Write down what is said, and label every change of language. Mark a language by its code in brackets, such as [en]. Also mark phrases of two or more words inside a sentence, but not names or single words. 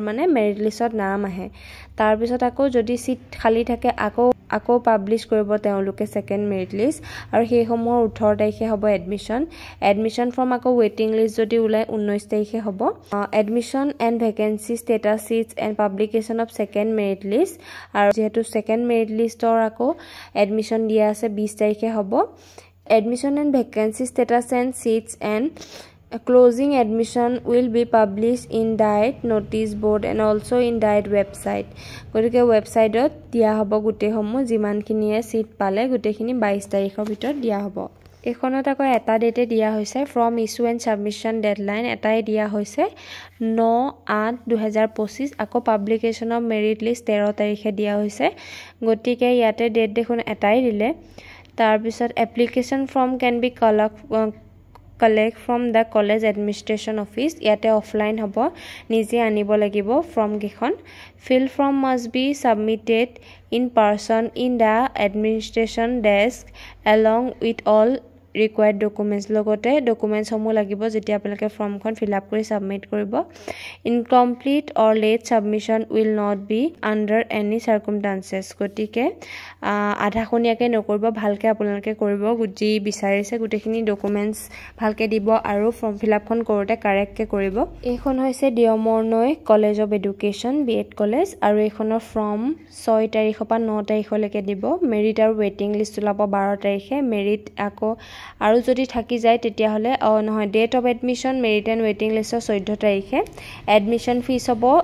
[as] মানে [en] merit listত [as] নাম আহে তাৰপিছত আকৌ যদি সিট খালি থাকে আকৌ পাব্লিশ কৰিব তেওঁলোকে [en] second merit list [as] আৰু সেইসমূহৰ 18 তাৰিখে হ'ব [en] admission from [as] আকৌ [en] waiting list [as] যদি ওলাই 19 তাৰিখে হ'ব [en] admission and vacancy status seats and publication of second merit list আৰু [as] যেহেতু [en] second merit listৰ [as] আকৌ এডমিশ্যন দিয়া আছে 20 তাৰিখে হ'ব [en] admission and vacancy status and seats and closing admission will be published in diet notice board and also in diet website [as] গতিকে ৱেবছাইটত দিয়া হ'ব গুটেসমূহ যিমানখিনিয়ে সিট পালে গুটেখিনি 22 তাৰিখৰ ভিতৰত দিয়া হ'ব এখনত আকৌ এটা ডেটে দিয়া হৈছে [en] form issue and submission deadline [as] এটাই দিয়া হৈছে 9/8/2025 আকৌ [en] publication of merit list [as] 13 তাৰিখে দিয়া হৈছে গতিকে ইয়াতে ডেট দেখোন এটাই দিলে তাৰপিছত [en] application form can be collect from the college administration office [as] ইয়াতে অফলাইন হ'ব নিজে আনিব লাগিব ফৰ্ম [en] কেখন fill form must be submitted in person in the administration desk along with all required documents [as] লগতে ডকুমেন্টস সমূহ লাগিব যেতিয়া আপোনালোকে ফৰ্মখন ফিল আপ কৰি সাবমিট কৰিব [en] incomplete or late submission will not be under any circumstances [as] গতিকে আধাখনিয়াকে নকৰিব ভালকে আপোনালোকে কৰিব গুজি বিচাৰিছে গুটেখিনি ডকুমেন্টস ভালকে দিব আৰু [en] form fill upখন [as] কৰোতে কাৰেক্টকে কৰিব এইখন হৈছে ডিয়মৰনৈ কলেজ অফ এডুকেশ্যন বিএড কলেজ আৰু এইখনৰ ফৰ্ম 6 তাৰিখৰ পৰা 9 তাৰিখলৈকে দিব মেৰিট আৰু [en] waiting list [as] ওলাব 12 তাৰিখে মেৰিট আকৌ আৰু যদি থাকি যায় তেতিয়া হলে নহয় [en] date of admission merit and waiting listৰ [as] 14 তাৰিখে [en] admission fees [as] হ'ব